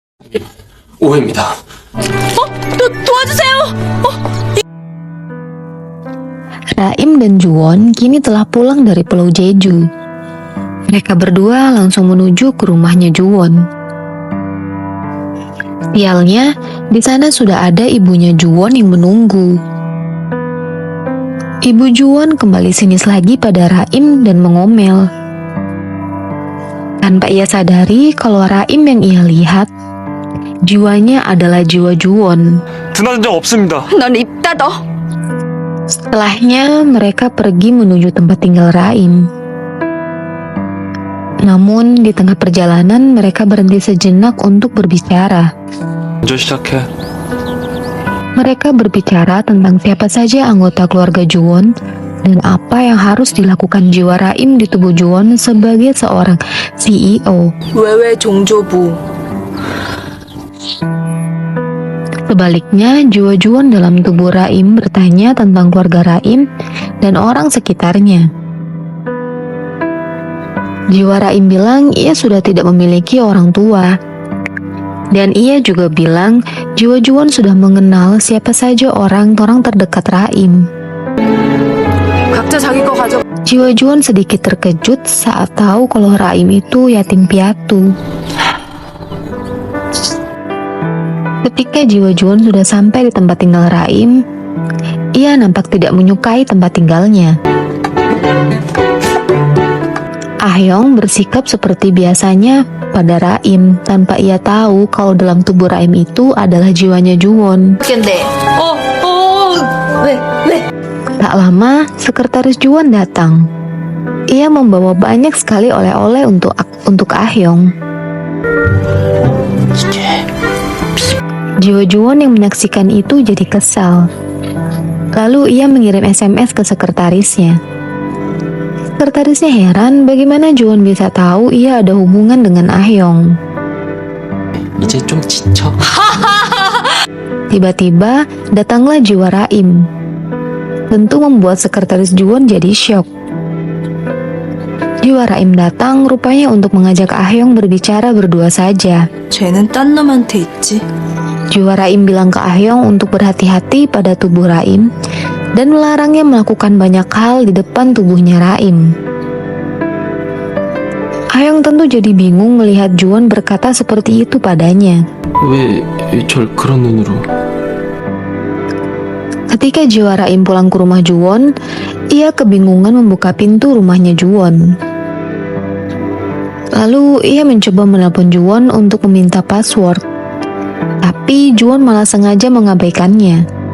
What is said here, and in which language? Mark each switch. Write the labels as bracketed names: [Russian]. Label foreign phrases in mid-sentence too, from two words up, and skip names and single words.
[Korean] 오해입니다. 도와주세요! [Indonesian] Raim dan Juwon kini telah pulang dari Pulau Jeju. Mereka berdua langsung menuju ke rumahnya Juwon. Sialnya, di sana sudah ada ibunya Juwon yang menunggu. Ibu Juwon kembali sinis lagi pada Raim dan mengomel. Tanpa ia sadari kalau Raim yang ia lihat, jiwanya adalah jiwa Juwon. [Korean] 드나든 적 없습니다. 넌 입 닫어! [Indonesian] Setelahnya, mereka pergi menuju tempat tinggal Raim. Namun, di tengah perjalanan, mereka berhenti sejenak untuk berbicara. [Korean] 먼저 시작해. [Indonesian] Mereka berbicara tentang siapa saja anggota keluarga Juwon dan apa yang harus dilakukan jiwa Raim di tubuh Juwon sebagai seorang CEO. [Korean] 외외 종조부. [Indonesian] Sebaliknya, jiwa Juwon dalam tubuh Raim bertanya tentang keluarga Raim dan orang sekitarnya. Jiwa Raim bilang ia sudah tidak memiliki orang tua. Dan ia juga bilang jiwa Juwon sudah mengenal siapa saja orang-orang terdekat Raim. [Korean] 각자 자기 거 가져. [Indonesian] Jiwa Juwon sedikit terkejut saat tahu kalau Raim itu yatim piatu. Ketika jiwa Juwon sudah sampai di tempat tinggal Raim, ia nampak tidak menyukai tempat tinggalnya. Ah-yong bersikap seperti biasanya pada Raim tanpa ia tahu kalau dalam tubuh Raim itu adalah jiwanya Juwon. [Korean] 근데 왜? [Indonesian] Tak lama, sekretaris Juwon datang. Ia membawa banyak sekali oleh-oleh untuk Ah-yong. Jiwa Juwon yang menyaksikan itu jadi kesal. Lalu ia mengirim SMS ke sekretarisnya. Sekretarisnya heran bagaimana Juwon bisa tahu ia ada hubungan dengan Ah-yong. [Korean] 이제 좀 지쳐. [Indonesian] Tiba-tiba datanglah jiwa Raim. Tentu membuat sekretaris Juwon jadi syok. Jiwa Raim datang rupanya untuk mengajak Ah-yong berbicara berdua saja. [Korean] 쟤는 딴 놈한테 있지. [Indonesian] Jiwa Raim bilang ke Ah-yong untuk berhati-hati pada tubuh Raim dan melarangnya melakukan banyak hal di depan tubuhnya Raim. Ah-yong tentu jadi bingung melihat Juwon berkata seperti itu padanya. [Korean] 왜 절 그런 눈으로? [Indonesian] Ketika jiwa Raim pulang ke rumah Juwon, ia kebingungan membuka pintu rumahnya Juwon. Lalu ia mencoba menelpon Juwon untuk meminta password. Tapi Juwon malah sengaja mengabaikannya.